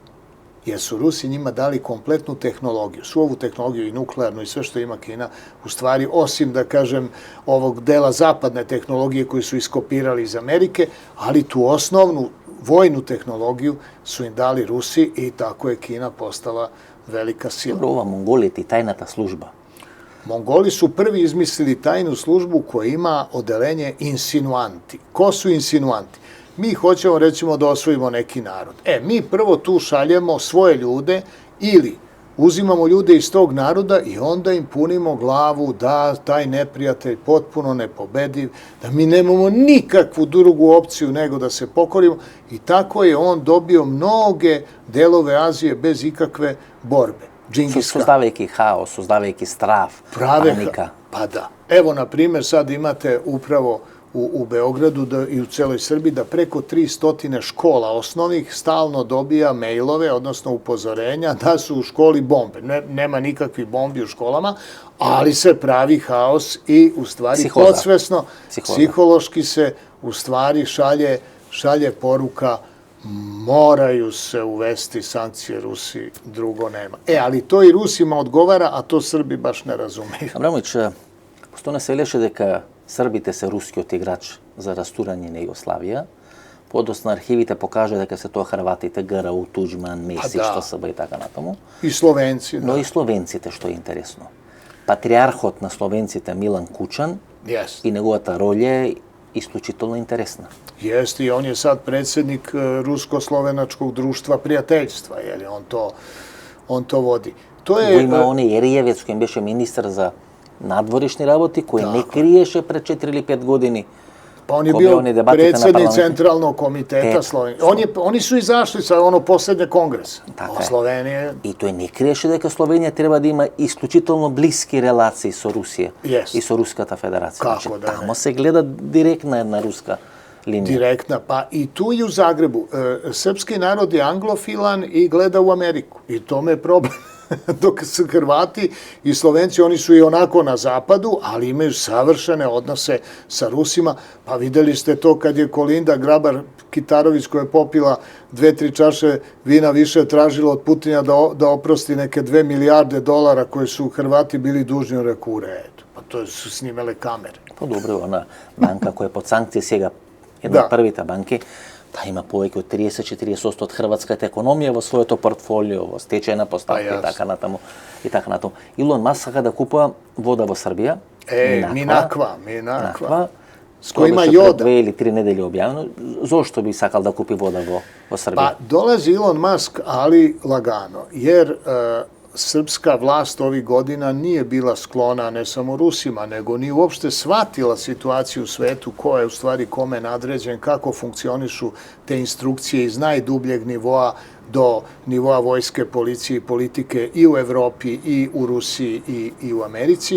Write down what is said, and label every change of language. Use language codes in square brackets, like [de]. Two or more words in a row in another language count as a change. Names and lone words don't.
[sr] Jer su Rusi njima dali kompletnu tehnologiju, svu ovu tehnologiju i nuklearnu i sve što ima Kina, u stvari, osim, da kažem, ovog dela zapadne tehnologije koju su iskopirali iz Amerike, ali tu osnovnu vojnu tehnologiju su im dali Rusi i tako je Kina postala velika sila. [mk] Ова монголите и тајната служба. [sr] Mongoli su prvi izmislili tajnu službu koja ima odelenje insinuanti. Ko su insinuanti? Mi hoćemo, recimo, da osvojimo neki narod. Mi prvo tu šaljemo svoje ljude ili uzimamo ljude iz tog naroda i onda im punimo glavu da taj neprijatelj potpuno nepobediv, da mi nemamo nikakvu drugu opciju nego da se pokorimo i tako je on dobio mnoge delove Azije bez ikakve borbe. [mk] Создавајќи хаос, создавајќи страв, паника. [sr] Pa da. Evo, na primjer, sad imate upravo u Beogradu i u celoj Srbiji da preko 300 škola osnovnih stalno dobija mailove, odnosno upozorenja da su u školi bombe. Nema nikakvih bombi u školama, ali se pravi haos i u stvari podsvesno, psihološki se u stvari šalje poruka moraju se uvesti sankcije Rusiji, drugo nema. Ali to i Rusima odgovara, a to Srbi baš ne razumeju. [mk] Абрамович, постојано се велеше дека србите се рускиот играч за растурање на Југославија. Подоцна архивите покажа дека се тоа Хрватите, ГРУ, Туđman, Месич, СБ и така натаму. И словенци, Но и словенците, што е интересно. Патриархот на словенците Милан Кучан и неговата роља е исклучително интересна. [sr] Jeste, i on je sad predsjednik Rusko-slovenačkog društva prijateljstva, jer on to vodi. [mk] Го има он Еријевец, кој беше министар за надворешни работи, кој не криеше пред 4 или 5 години. [sr] Pa on je bio predsjednik centralnog komiteta Slovenije. Oni su izašli sa posljednje kongresa. Slovenije... [mk] И тој не криеше дека Словенија треба да има исклучително блиски релации со Русија и со Руската федерација. Значи, тамо се гледа директна една руска linija. [sr] Direktna, pa i tu i u Zagrebu. Srpski narod je anglofilan i gleda u Ameriku. I tome je problem. Dok su Hrvati i Slovenci, oni su i onako na zapadu, ali imaju savršene odnose sa Rusima. Pa videli ste to kad je Kolinda Grabar-Kitarović, koja je popila 2-3 čaše vina više, tražila od Putina da oprosti neke $2 milijarde koje su Hrvati bili dužni, rekao u redu. Pa to su snimele kamere. Pa dobro, ona banka koja je pod sankcije [mk] сега, една од првите банки, та има повеќе од 30-40% од хрватската економија во своето портфолио, во стечајна поставка и така натаму. Илон Маск сака да купува вода во Србија. Минаква. С кој има јода. 2 или 3 недели објавено. Зошто би сакал да купи вода во Србија? [sr] Па долази Илон Маск, ali lagano, jer srpska vlast ovih godina nije bila sklona ne samo Rusima, nego nije uopšte shvatila situaciju u svetu, ko je u stvari kome nadređen, kako funkcionišu te instrukcije iz najdubljeg nivoa do nivoa vojske, policije i politike i u Evropi, i u Rusiji, i u Americi.